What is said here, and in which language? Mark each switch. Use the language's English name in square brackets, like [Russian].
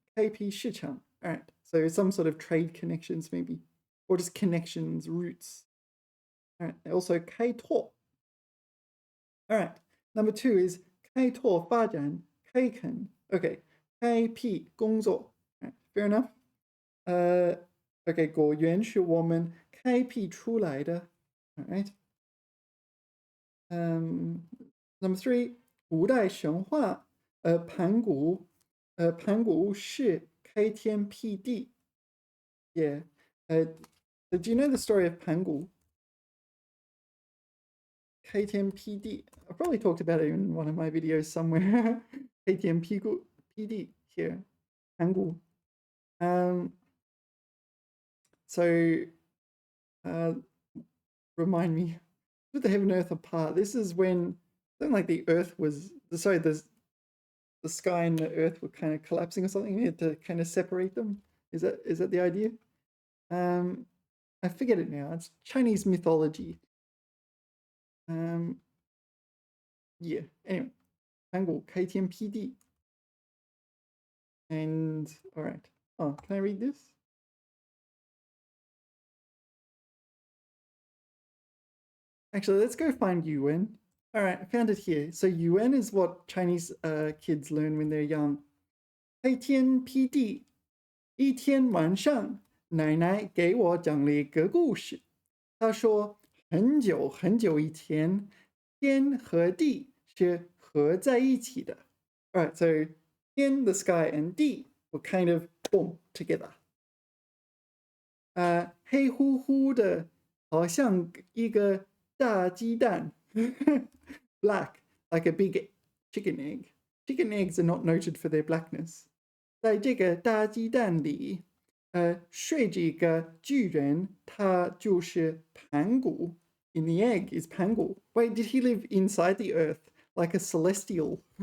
[Chinese] 开辟市场 [English] all right, so some sort of trade connections maybe, or just connections, routes. All right, also 开拓 all right, number 2 is [Chinese] 开拓发展开垦 [English] okay, [Chinese] 开辟工作 [English] all right, fair enough. [Chinese] OK, 果园是我们开辟出来的 [English] all right. Number 3, [Chinese] 古代神话盘古是开天辟地 yeah. [English] So do you know the story of 盘古 [Chinese] 开天辟地 [English] I probably talked about it in one of my videos somewhere. [Chinese] 开天辟地 [English] here 盘古 so remind me, put the heaven and earth apart. This is when something like the earth was sorry, the sky and the earth were kind of collapsing or something. You had to kind of separate them. Is that the idea? I forget it now. It's Chinese mythology. Yeah. Anyway, [Chinese] 盘古开天辟地 [English] and all right. Oh, can I read this? Actually, let's go find Yuan. All right, I found it here. So Yuan is what Chinese kids learn when they're young. [Chinese] 开天辟地，一天晚上，奶奶给我讲了一个故事。她说，很久很久以前，天和地是合在一起的。 [English] All right, so 天 the sky and 地 were kind of boom together. [Chinese] 黑乎乎的，好像一个大鸡蛋 [English] black, like a big chicken egg. Chicken eggs are not noted for their blackness. [Chinese] 在这个大鸡蛋里，睡着一个巨人，他就是盘古。 [English] In the egg is 盘古。 Wait, did he live inside the earth like a celestial?